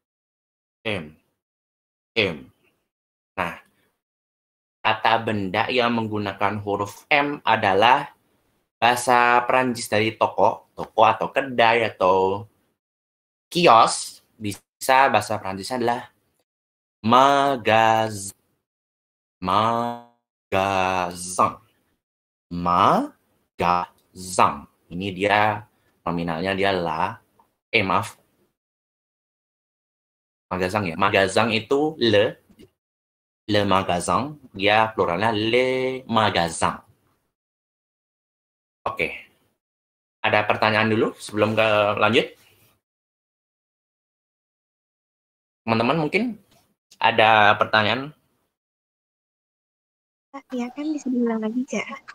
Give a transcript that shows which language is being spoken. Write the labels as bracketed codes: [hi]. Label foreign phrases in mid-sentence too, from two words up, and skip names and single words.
[id] Nah, kata benda yang menggunakan huruf M adalah bahasa Perancis dari toko atau kedai atau kios. Bisa bahasa Perancisnya adalah magasin. Ini dia nominalnya dia maaf. Magasin ya. Magasin itu [fr] le magasin, [id] dia pluralnya [fr] le magasin. [id] Oke. Ada pertanyaan dulu sebelum lanjut? Teman-teman mungkin ada pertanyaan? Ya kan bisa diulang lagi, Cak.